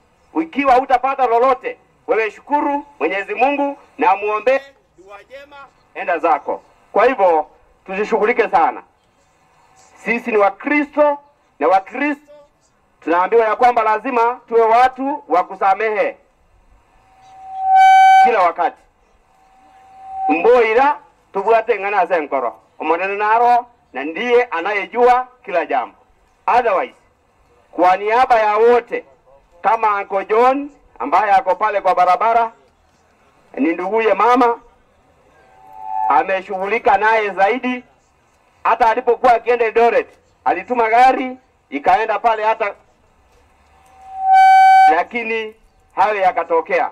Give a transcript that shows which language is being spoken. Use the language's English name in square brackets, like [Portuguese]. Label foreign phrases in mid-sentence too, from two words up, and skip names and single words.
[Swahili] Ikiwa hutapata lolote, wewe shukuru Mwenyezi Mungu na muombe dua njema, enda zako. Kwa hivyo tusishughulike sana. Sisi ni Wakristo, na Wakristo tunaambiwa ya kwamba lazima tuwe watu wa kusamehe kila wakati. [Gusii] Mboira tubuate ngana zenkoro. Omonene naro [Swahili] na ndiye anayejua kila jambo. Otherwise, kwa niaba ya wote, kama Uncle John ambaye ako pale kwa barabara ni nduguye mama, ameshughulika naye zaidi. Hata alipokuwa akienda Eldoret alituma gari ikaenda pale hata, lakini hayo yakatokea.